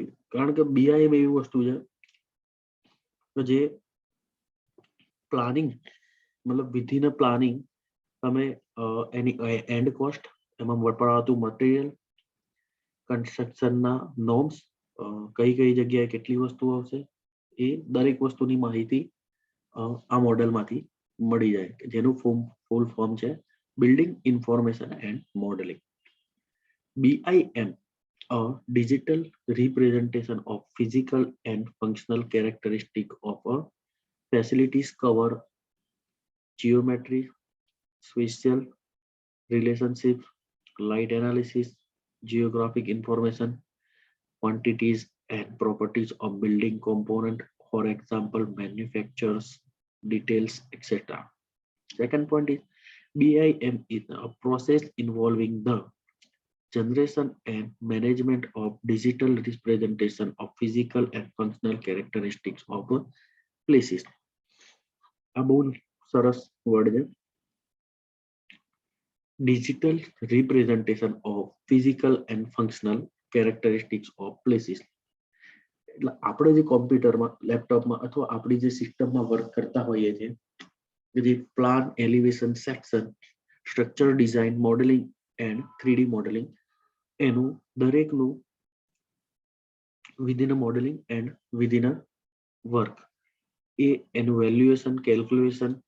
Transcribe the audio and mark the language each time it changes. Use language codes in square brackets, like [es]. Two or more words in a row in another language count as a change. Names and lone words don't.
[gu] કારણ કે BIM એવી વસ્તુ છે કે જે પ્લાનિંગ, મતલબ [en] within planning [gu] તમે એની [en] end cost, [gu] એમાં વપરાતું મટીરિયલ, કન્સ્ટ્રક્શનના નોર્મ્સ, કઈ કઈ જગ્યાએ કેટલી વસ્તુ આવશે, એ દરેક વસ્તુની માહિતી આ મોડેલમાંથી મળી જાય, જેનું [en] full form [gu] છે [en] Building Information and Modeling. BIM, a digital representation of physical and functional characteristic of a facilities, cover geometry, spatial relationships, light analysis, geographic information, quantities and properties of building component, for example manufacturers details, etc. Second point is BIM is a process involving the generation and management of digital representation of physical and functional characteristics of places. [gu] આ બહુ સરસ વર્ડ છે, [en] digital representation of physical and functional characteristics of places. [gu] એટલે આપણે જે કોમ્પ્યુટરમાં, લેપટોપમાં અથવા આપણી જે સિસ્ટમમાં વર્ક કરતા હોઈએ છીએ, જે [en] plan, elevation, section, structure design, modeling and 3D modeling, [gu] એનું દરેકનું [en] within modeling and within work, [gu] એ એનું [en] valuation, calculation,